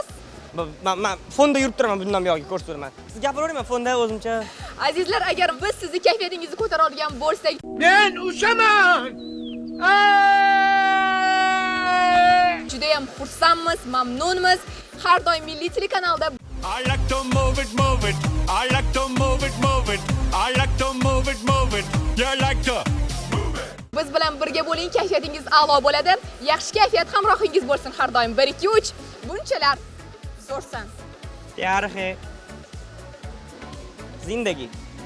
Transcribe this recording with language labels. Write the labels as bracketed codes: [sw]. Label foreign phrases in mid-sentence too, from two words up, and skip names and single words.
[uz] Men fonda yurib turaman bundan buyoqqa ko'rsataman. Siz gapiravering, men fonda o'zimcha. Azizlar, agar biz sizni kayfiyatingizni ko'tara olgan bo'lsak, Men o'shaman. juda ham xursandmiz, mamnunmiz. Har doim Milliy telekanalda [en] I like to move it, move it. I like to move it, move it. I like to move it, move it. You like to move it. [uz] biz bilan birga bo'ling, kayfiyatingiz a'lo bo'ladi. Yaxshi kayfiyat hamrohingiz bo'lsin har doim. 1 2 3 bunchalar zo'rsan. Tarixiy zindagi